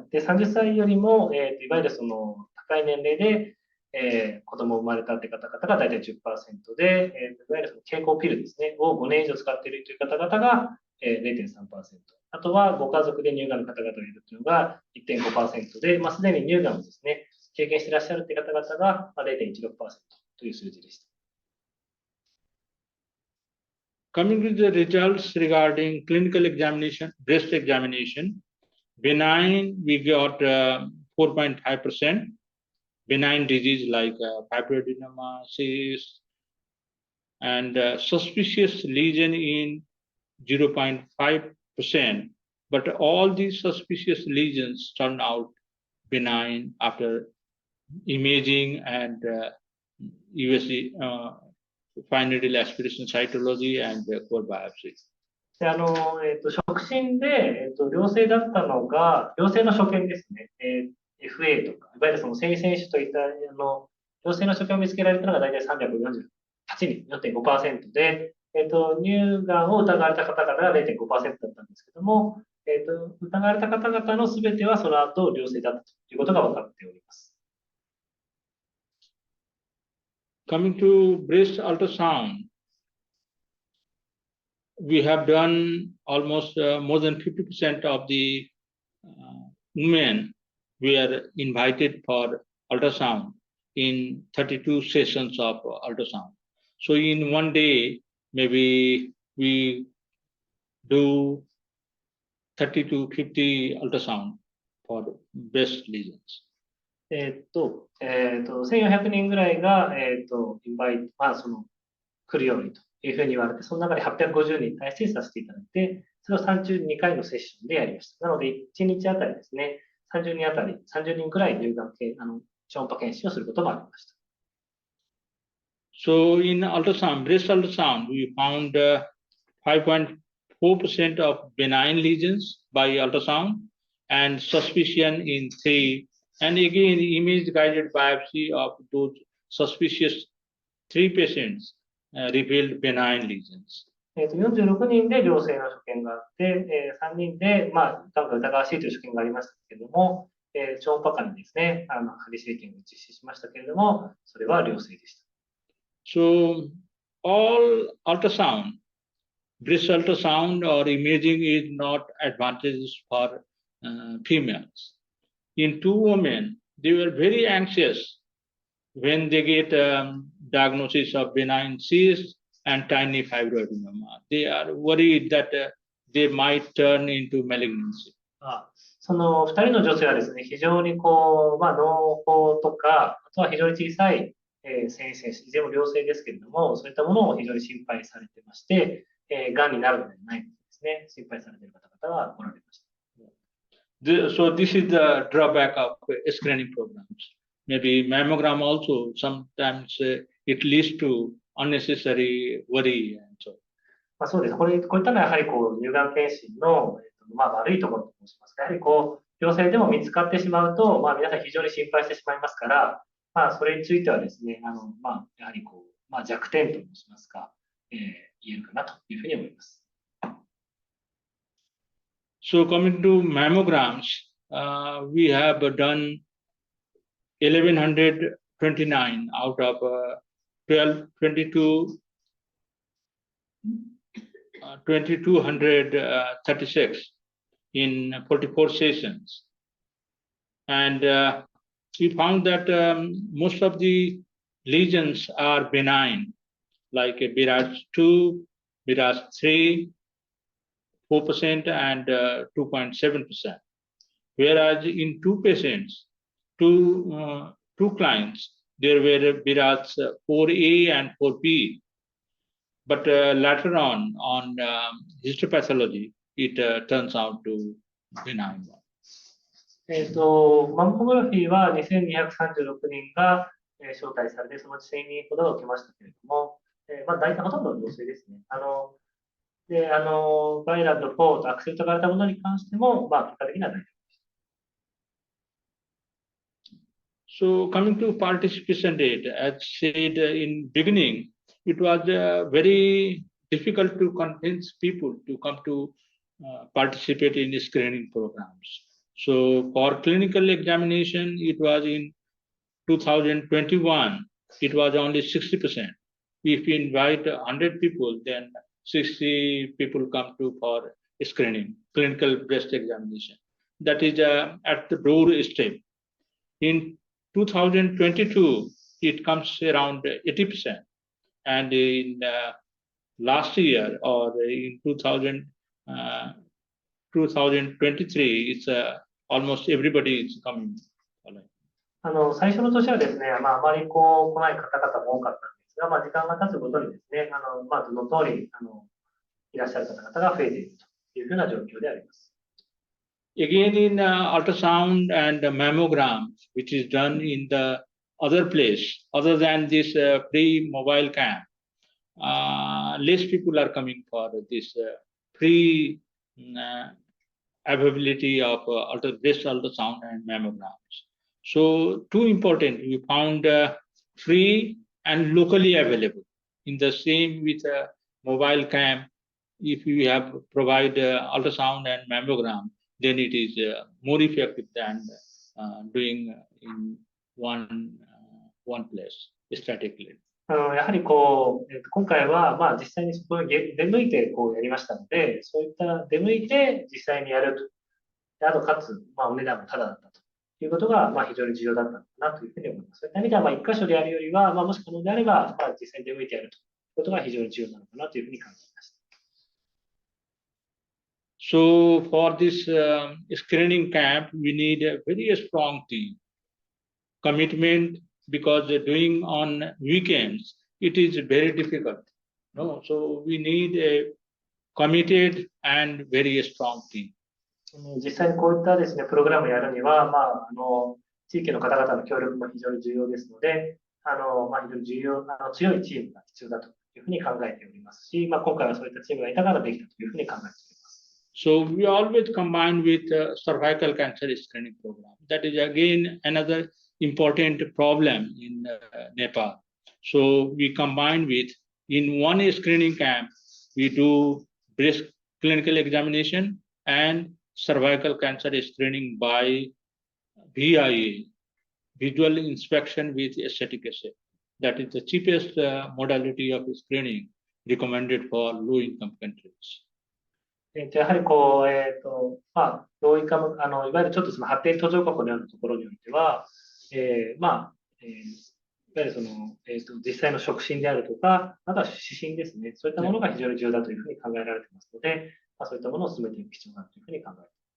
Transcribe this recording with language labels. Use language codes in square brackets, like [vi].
[ja] で、30歳よりも、いわゆるその高い年齢で、子供生まれたって方々が大体 10% で、いわゆるその経口ピルですね、を5年以上使っているという方々が、0.3%。あとはご家族で乳がんの方々がいるというのが 1.5% で、すでに乳がんをですね、経験していらっしゃるという方々が 0.16% という数字でした。 [en] Coming to the results regarding clinical examination, breast examination, benign we got 4.5%, benign disease like fibroadenoma, cyst, and suspicious lesion in 0.5%, but all these suspicious lesions turned out benign after imaging and USC, fine needle aspiration cytology and core biopsy. [ja] で触診で、良性だったのが、良性の所見ですね、FA とか、いわゆるその性選手といった良性の所見を見つけられたのが大体348人、4.5% で、乳がんを疑われた方々が 0.5% だったんですけども、疑われた方々のすべてはその後良性だったということが分かっております。 [en] Coming to breast ultrasound, we have done almost more than 50% of the women were invited for ultrasound in 32 sessions of ultrasound. So in one day, maybe we do 30 to 50 ultrasound for breast lesions. [ja] 1400人ぐらいが、インバイト、来るようにというふうに言われて、その中で850人に対してさせていただいて、それを32回のセッションでやりました。なので、1日あたりですね、30人あたり、30人くらい乳がん系、超音波検診をすることもありました。 [en] So in ultrasound, breast ultrasound, we found 5.4% of benign lesions by ultrasound and suspicion in 3. And again, image-guided biopsy of those suspicious 3 patients revealed benign lesions. [ja] 46人で良性の所見があって、3人で、疑わしいという所見がありましたけれども、超音波下にですね、針生検を実施しましたけれども、それは良性でした。 [en] So all ultrasound, breast ultrasound or imaging is not advantageous for females. In 2 women, they were very anxious when they get diagnosis of benign cyst and tiny fibroadenoma. They are worried that they might turn into malignancy. [ja] その2人の女性はですね、非常に脳胞とか、あとは非常に小さい性腺子、いずれも良性ですけれども、そういったものを非常に心配されてまして、がんになるのではないとですね、心配されている方々はおられました。 [en] So this is the drawback of screening programs. Maybe mammogram also sometimes it leads to unnecessary worry and so. [ja] そうです。こういったのはやはり乳がん検診の、悪いところと申しますか、やはり陽性でも見つかってしまうと、皆さん非常に心配してしまいますから、それについてはですね、やはり弱点と申しますか、言えるかなというふうに思います。 [en] So coming to mammograms, we have done 1129 out of 2236 in 44 sessions. And we found that most of the lesions are benign, like BRAS 2, BRAS 3, 4% and 2.7%. Whereas in two patients, two clients, there were BRAS 4A and 4B. But later on histopathology, it turns out to benign one. [ja] マンモグラフィーは2236人が招待されて、そのうち1000人ほどが受けましたけれども、大体ほとんどの陽性ですね。バイラルド4とアクセプトされたものに関しても、結果的には大丈夫です。 [en] So coming to participation rate, as said in beginning, it was very difficult to convince people to come to participate in screening programs. So for clinical examination, it was in 2021, it was only 60%. If we invite 100 people, then 60 people come to for screening, clinical breast examination. That is at the doorstep. In 2022, it comes around 80%. And in last year or in 2023, it's almost everybody is coming. [ja] 最初の年はですね、あまり来ない方々も多かったんですが、時間が経つごとにですね、その通りいらっしゃる方々が増えているというふうな状況であります。 [en] Again, in ultrasound and mammogram, which is done in the other place, other than this free mobile cam, less people are coming for this free availability of breast ultrasound and mammograms. So, two important, we found free and locally available. In the same with mobile cam, if you have provide ultrasound and mammogram, then it is more effective than doing in one place statically. [ja] やはり今回は実際にそこに出向いてやりましたので、そういった出向いて実際にやると。あとかつ、お値段もタダだったということが非常に重要だったのかなというふうに思います。そういった意味では一箇所でやるよりは、もし可能であれば、実際に出向いてやるということが非常に重要なのかなというふうに考えました。 [en] So for this screening camp, we need a very strong team commitment, because doing on weekends, it is very difficult. No, so we need a committed and very strong team. [ja] 実際にこういったですね、プログラムをやるには、地域の方々の協力も非常に重要ですので、非常に強いチームが必要だというふうに考えておりますし、今回はそういったチームがいたからできたというふうに考えております。 [en] So we always combine with cervical cancer screening program. That is again another important problem in Nepal. So we combine with, in one screening camp, we do breast clinical examination and cervical cancer screening by VIA, visual inspection with acetic acid. That is the cheapest modality of screening recommended for low-income countries. [ja] やはりローインカム、いわゆるちょっとその発展途上国のようなところにおいては、いわゆる実際の触診であるとか、あとは指針ですね、そういったものが非常に重要だというふうに考えられていますので、そういったものを進めていく必要があるというふうに考えています。